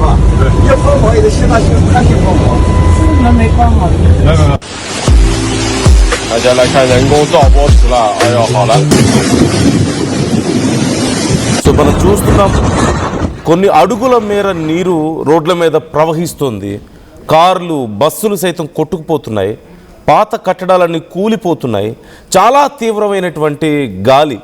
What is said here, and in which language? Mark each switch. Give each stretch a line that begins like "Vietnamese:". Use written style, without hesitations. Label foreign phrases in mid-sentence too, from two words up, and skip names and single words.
Chinese: 要泡沫也得先把他先泡沫，那没泡沫。没。大家来看人工造波池了，哎呦，好了。
Telugu: సో మనం చూస్తున్నాం కొన్ని అడుగుల మేర నీరు రోడ్ల మీద ప్రవహిస్తుంది. కార్లు, బస్సులు సైతం కొట్టుకుపోతున్నాయి. పాత కట్టడాలన్నీ కూలిపోతున్నాయి. చాలా తీవ్రమైనటువంటి గాలి.